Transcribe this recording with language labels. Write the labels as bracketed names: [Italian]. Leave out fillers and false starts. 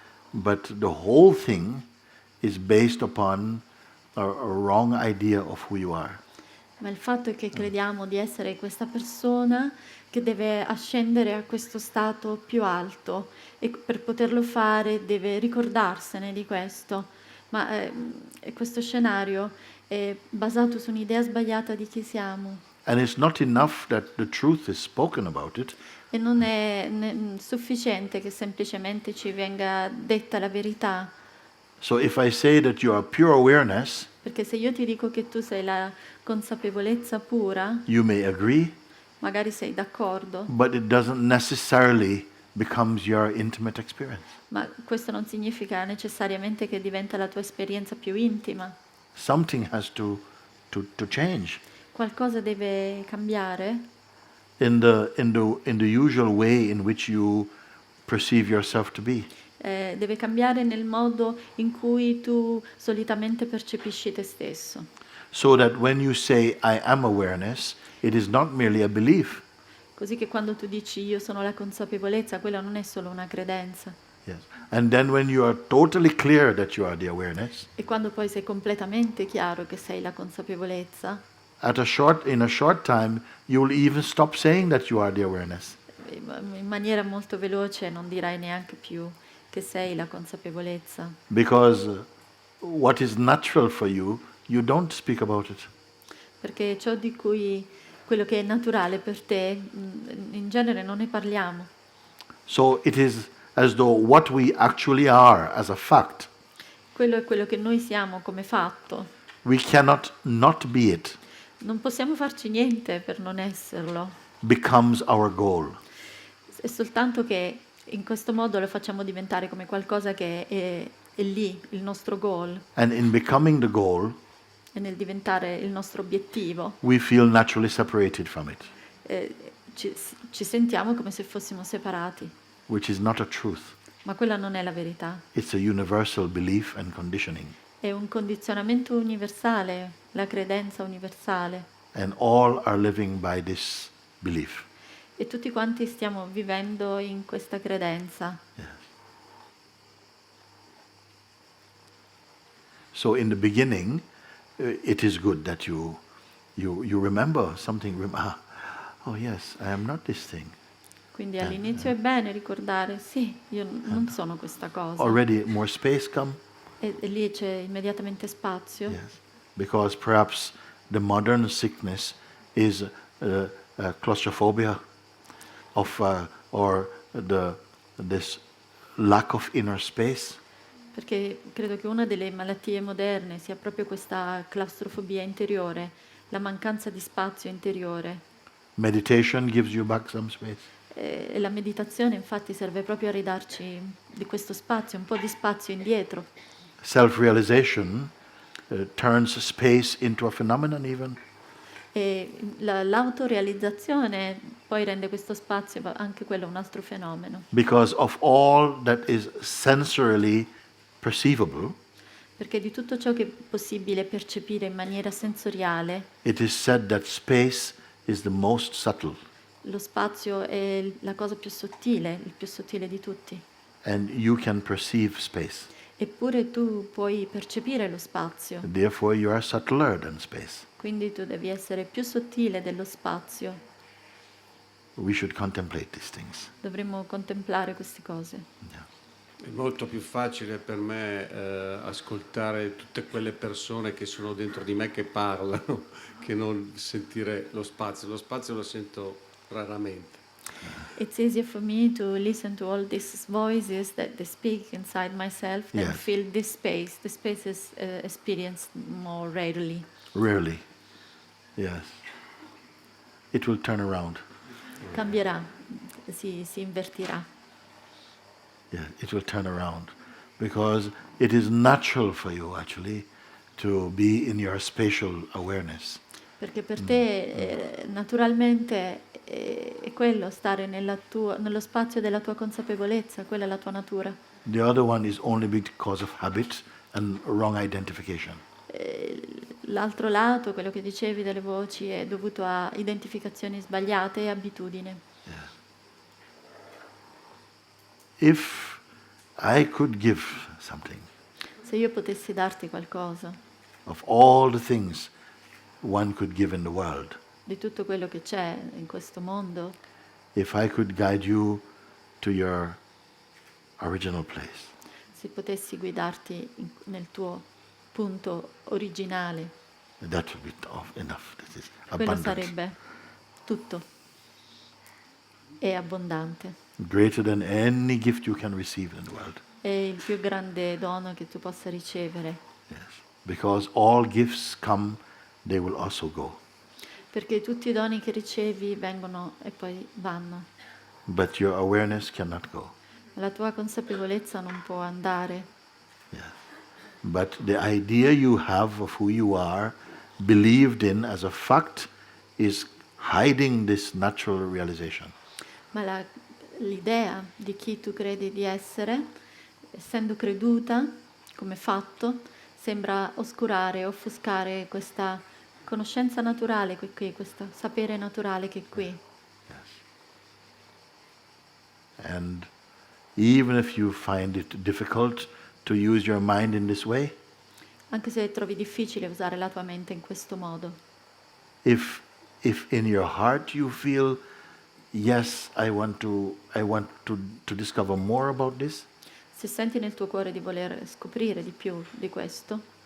[English] But the whole thing is based upon a wrong idea of who you are. [Italian] Ma il fatto è che crediamo di essere questa persona che deve ascendere a questo stato più alto e per poterlo fare deve ricordarsene di questo. Ma questo scenario è basato su un'idea sbagliata di chi siamo. [English] And it's not enough that the truth is spoken about it. [Italian] E non è sufficiente che semplicemente ci venga detta la verità. [English] So if I say that you are pure awareness, [Italian] Perché se io ti dico che tu sei la consapevolezza pura, [English] you may agree, [Italian] magari sei d'accordo, [English] but it doesn't necessarily becomes your intimate experience. [Italian] ma questo non significa necessariamente che diventa la tua esperienza più intima. [English] Something has to change [Italian] Qualcosa deve cambiare [English] in the usual way in which you perceive yourself to be. [Italian] deve cambiare nel modo in cui tu solitamente percepisci te stesso. [English] So that when you say I am awareness, it is not merely a belief. [Italian] Così che quando tu dici io sono la consapevolezza, quella non è solo una credenza. [English] Yes. And then when you are totally clear that you are the awareness, [Italian] E quando poi sei completamente chiaro che sei la consapevolezza, [English] in a short time you will even stop saying that you are the awareness. [Italian] in maniera molto veloce non dirai neanche più che sei la consapevolezza. [English] Because what is natural for you, you don't speak about it. [Italian] Perché ciò di cui quello che è naturale per te, in genere non ne parliamo. [English] So it is as though what we actually are as a fact, [Italian] Quello è quello che noi siamo come fatto. [English] we cannot not be it, [Italian] Non possiamo farci niente per non esserlo. [English] becomes our goal. [Italian] È soltanto che in questo modo lo facciamo diventare come qualcosa che è lì, il nostro goal. [English] And in becoming the goal, [Italian] E nel diventare il nostro obiettivo, [English] we feel naturally separated from it, [Italian] ci sentiamo come se fossimo separati. [English] which is not a truth. [Italian] ma quella non è la verità. [English] It's a universal belief and conditioning. [Italian] È un condizionamento universale, la credenza universale. [English] And all are living by this belief. [Italian] E tutti quanti stiamo vivendo in questa credenza. [English] So in the beginning, it is good that you remember something. Oh yes, I am not this thing. [Italian] Quindi all'inizio è bene ricordare, sì, io non sono questa cosa. [English] Already more space come. [Italian] E lì c'è immediatamente spazio. [English] Yes, because perhaps the modern sickness is claustrophobia or this lack of inner space. [Italian] Perché credo che una delle malattie moderne sia proprio questa claustrofobia interiore, la mancanza di spazio interiore. [English] Meditation gives you back some space. [Italian] E la meditazione infatti serve proprio a ridarci di questo spazio, un po' di spazio indietro. [English] Self-realization turns space into a phenomenon even. [Italian] E l'autorealizzazione poi rende questo spazio anche quello un altro fenomeno. [English] Because of all that is sensorily perceivable, [Italian] Perché di tutto ciò che è possibile percepire in maniera sensoriale, [English] it is said that space is the most subtle. [Italian] lo spazio è la cosa più sottile, il più sottile di tutti. [English] And you can perceive space. [Italian] Eppure tu puoi percepire lo spazio, [English] Therefore you are subtler than space. [Italian] quindi tu devi essere più sottile dello spazio. [English] We should contemplate these things. [Italian] Dovremmo contemplare queste cose. È molto più facile per me ascoltare tutte quelle persone che sono dentro di me che parlano che non sentire lo spazio. Lo spazio lo sento raramente. [English] It's easier for me to listen to all these voices that they speak inside myself than Yes. feel this space. The space is experienced more rarely. Rarely. Yes. It will turn around. [Italian] Cambierà, si invertirà. [English] Yeah, it will turn around. Because it is natural for you actually to be in your spatial awareness. [Italian] Perché per te naturalmente è quello, stare nello spazio della tua consapevolezza, quella è la tua natura. [English] The other one is only because of habit and wrong identification. [Italian] L'altro lato, quello che dicevi delle voci, è dovuto a identificazioni sbagliate e abitudine. [English] If I could give something [Italian] Se io potessi darti qualcosa [English] of all the things one could give in the world, [Italian] di tutto quello che c'è in questo mondo, [English] if I could guide you to your original place, [Italian] se potessi guidarti nel tuo punto originale, [English] that would be enough. That is [Italian] quello [English] abundant. [Italian] sarebbe tutto. È abbondante. [English] Greater than any gift you can receive in the world. [Italian] È il più grande dono che tu possa ricevere. [English] Yes. Because all gifts come, they will also go. [Italian] Perché tutti i doni che ricevi vengono e poi vanno. [English] But your awareness cannot go. [Italian] La tua consapevolezza non può andare. [English] Yes. But the idea you have of who you are, believed in as a fact, is hiding this natural realization. [Italian] Ma l'idea di chi tu credi di essere, essendo creduta come fatto, sembra oscurare, offuscare questa conoscenza naturale che è qui, questo sapere naturale che è qui. [English] And even if you find it difficult to use your mind in this way, [Italian] Anche se trovi difficile usare la tua mente in questo modo, [English] if in your heart you feel, yes, I want to discover more about this, [Italian] se senti nel tuo cuore di voler scoprire di più di questo,